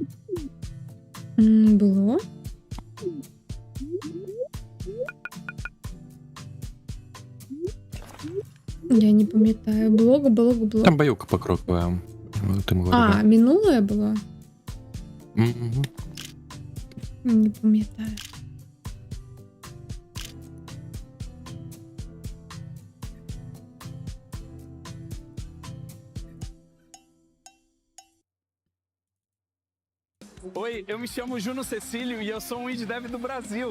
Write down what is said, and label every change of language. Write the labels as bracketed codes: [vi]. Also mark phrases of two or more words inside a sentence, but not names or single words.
[uk] Було? Я не пам'ятаю. Блог. Там боюка покрокова. А, минулое було? Угу. Не пам'ятаю. [pt] Oi, eu me chamo Juno Cecílio e eu sou um [en] indie dev [pt] do Brasil.